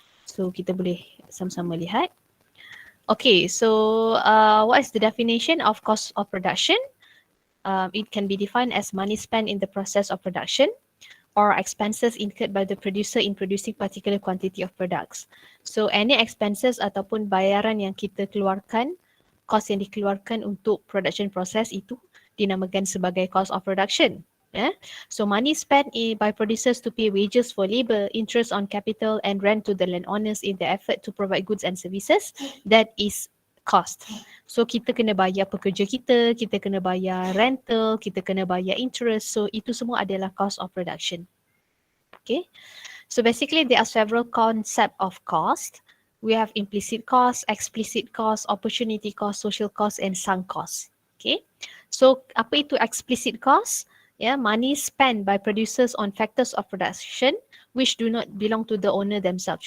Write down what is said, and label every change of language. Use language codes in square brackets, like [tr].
[ms] So kita boleh sama-sama lihat. [en] Okay, so what is the definition of cost of production? It can be defined as money spent in the process of production or expenses incurred by the producer in producing particular quantity of products. So any expenses [ms] ataupun bayaran yang kita keluarkan, kos yang dikeluarkan untuk production process itu dinamakan sebagai cost of production. [en] So money spent by producers to pay wages for labor, interest on capital and rent to the landowners in the effort to provide goods and services, that is cost. [ms] So kita kena bayar pekerja kita kena bayar rental, kita kena bayar interest. So itu semua adalah cost of production. [en] Okay. So basically there are several concepts of cost. We have implicit cost, explicit cost, opportunity cost, social cost and sunk cost. Okay. So [ms] apa itu [en] explicit cost? Money spent by producers on factors of production which do not belong to the owner themselves.